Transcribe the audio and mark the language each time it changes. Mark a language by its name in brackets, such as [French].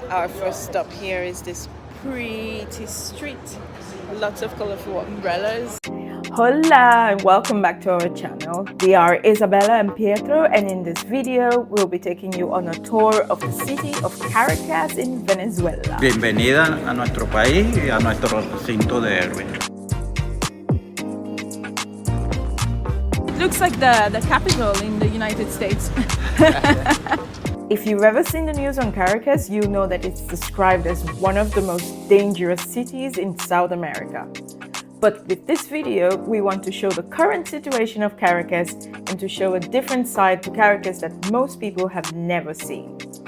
[English] Our first stop here is this pretty street. Lots of colorful umbrellas. Hola and welcome back to our channel. We are Isabella and Pietro, and in this video we'll be taking you on a tour of the city of Caracas in Venezuela. [Spanish] Bienvenida a nuestro país y a nuestro recinto de héroes. [English] Looks like the capital in the United States. If you've ever seen the news on Caracas, you know that it's described as one of the most dangerous cities in South America. But with this video, we want to show the current situation of Caracas and to show a different side to Caracas that most people have never seen.